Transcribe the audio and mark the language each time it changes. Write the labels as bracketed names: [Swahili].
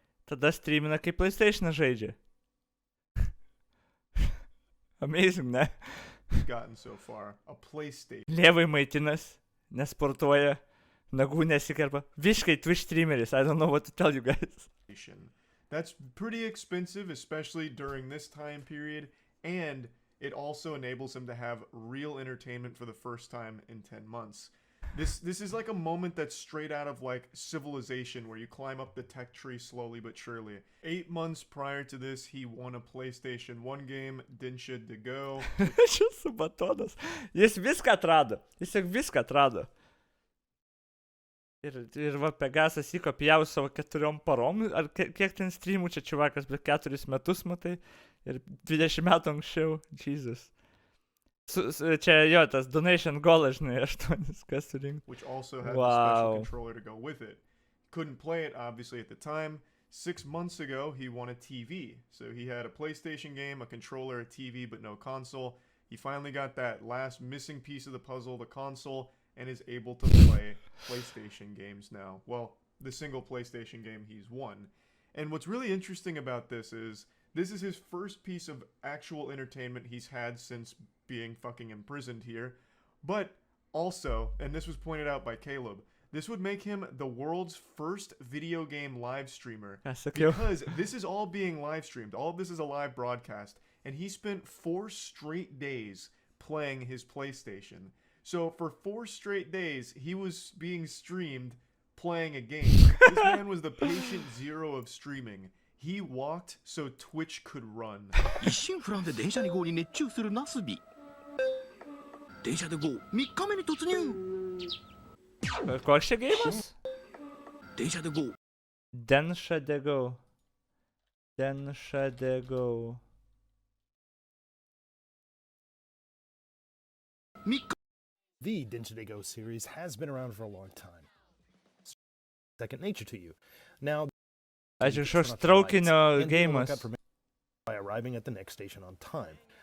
[Lithuanian] Tada streamina kaip PlayStation žaidžia. Amazing, ne? [English] gotten so far. A PlayStation. [Lithuanian] Lievai maitinas, nesportuoja, nagų nesikerpa. Visiškai Twitch streameris, [English] I don't know what to tell you guys. That's pretty expensive, especially during this time period, and it also enables him to have real entertainment for the first time in 10 months. This is like a moment that's straight out of like Civilization, where you climb up the tech tree slowly but surely. 8 months prior to this, he won a PlayStation 1 game, Dinsha to Go. [Lithuanian] Šis batonas. Jis viską atrado. Jis jau viską atrado. Ir va, Pegasas jį kopijavo savo 4 parom, ar kiek ten streamų čia čiuvakas, bet 4 metus matai, ir 20 metų anksčiau, Jesus. Čia jo, tas donation goal, žinai, 8 kas surinkti. [English] Which also had the special controller to go with it. Couldn't play it, obviously, at the time. 6 months ago, he won a TV. So he had a PlayStation game, a controller, a TV, but no console. He finally got that last missing piece of the puzzle, the console, and is able to play PlayStation games now. Well, the single PlayStation game he's won. And what's really interesting about this is his first piece of actual entertainment he's had since being fucking imprisoned here. But also, and this was pointed out by Caleb, This would make him the world's first video game live streamer. [Lithuanian] Sakiau. [English] Because this is all being live streamed. All of this is a live broadcast. And he spent 4 straight days playing his PlayStation. So for 4 straight days, he was being streamed playing a game. This man was the patient zero of streaming. He walked so Twitch could run. [Japanese] 一心不乱で電車に GO に熱中するナスビ。電車で GO 3日目に突入。 [Lithuanian] Koks čia geimas? [Japanese] 電車で GO Densha de Go. Densha de Go. 3日 [English] The Densha de Go series has been around for a long time. Second nature to you. Now, [Lithuanian] Aš kažkoks traukinio geimas. [English] by arriving at the next station on time.